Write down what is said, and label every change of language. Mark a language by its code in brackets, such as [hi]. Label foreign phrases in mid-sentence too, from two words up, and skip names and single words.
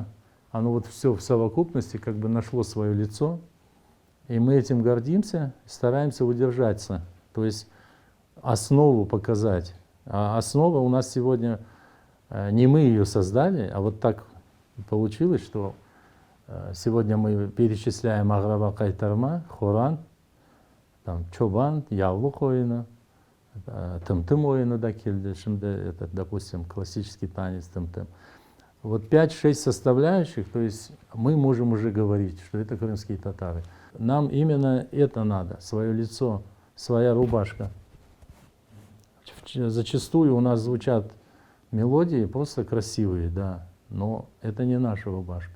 [ru] Оно вот все в совокупности как бы нашло свое лицо, и мы этим гордимся, стараемся удержаться, то есть основу показать. А основа у нас сегодня, не мы ее создали, а вот так получилось, что сегодня мы перечисляем Аграва Кайтарма, Хоран, там, Чобан, Яулук ойыны, Тым-тым ойыны да келді, это, допустим, классический танец Тым-тым. Вот 5-6 составляющих, то есть мы можем уже говорить, что это крымские татары. Нам именно это надо, свое лицо, своя рубашка. Зачастую у нас звучат мелодии просто красивые, да, но это не наша рубашка.